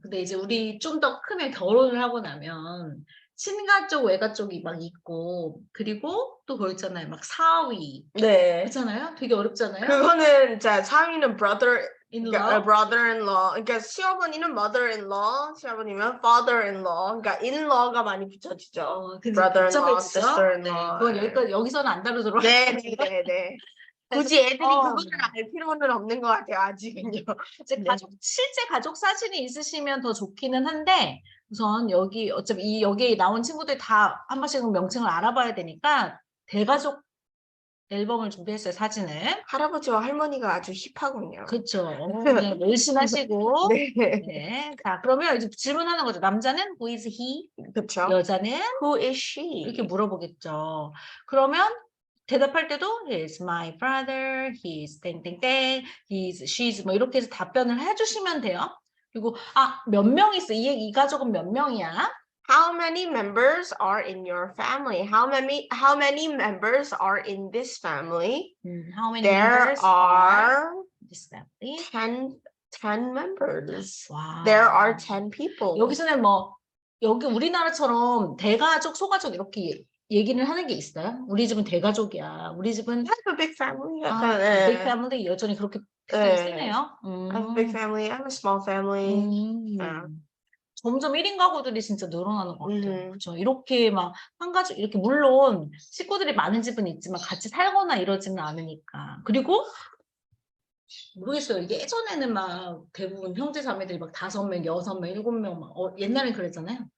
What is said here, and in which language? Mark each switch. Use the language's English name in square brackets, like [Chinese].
[Korean] 근데 이제 우리 좀 더 크면 결혼을 하고 나면 친가 쪽, 외가 쪽이 막 있고 그리고 또 그거 있잖아요. 막 사위. 네. 그렇잖아요. 되게 어렵잖아요. 그거는 사위는 [English] brother-in-law. brother-in-law. [Korean] 그러니까 시어머니는 mother-in-law, 시아버님은 father-in-law. 그러니까 in-law가 많이 붙여지죠. [English] brother-in-law, sister-in-law. [Korean] 그건 여기서는 안 다루도록. 네. 굳이 애들이 그거를 알 필요는 없는 것 같아요, 아직은요. 실제 가족 사진이 있으시면 더 좋기는 한데, 우선 어차피 여기에 나온 친구들 다 한 번씩은 명칭을 알아봐야 되니까, 대가족 앨범을 준비했어요, 사진을. 할아버지와 할머니가 아주 힙하군요. 그쵸. 네, 열심하시고. 네. 네. 자, 그러면 이제 질문하는 거죠. 남자는 [English] who is he? [Korean] 그쵸. 여자는 [English] Who is she? [Korean] 이렇게 물어보겠죠. 그러면 대답할 때도 [English] he is my brother, he is [Korean] 땡땡땡, [English] he is, she is [Korean] 뭐 이렇게 해서 답변을 해주시면 돼요. 그리고 몇 명 있어? 이 가족은 몇 명이야? [English] How many members are in your family? How many members are in this family? How many There members are are in this family? 10 members. [Korean] 와. [English] There are 10 people. [Korean] 여기서는 뭐 여기 우리나라처럼 대가족, 소가족 이렇게 얘기를 하는 게 있어요? 우리 집은 대가족이야. 우리 집은 [English] have a big family. [Korean] big family 여전히 그렇게 비슷하게 쓰네요. [English] I have a big family. I have a small family. [Korean] 점점 1인 가구들이 진짜 늘어나는 것 같아요. 음. 그렇죠? 이렇게 막 한 가족 이렇게 물론 식구들이 많은 집은 있지만 같이 살거나 이러지는 않으니까. 그리고 모르겠어요. 예전에는 막 대부분 형제 자매들이 막 5명, 6명, 7명 막 옛날엔 그랬잖아요.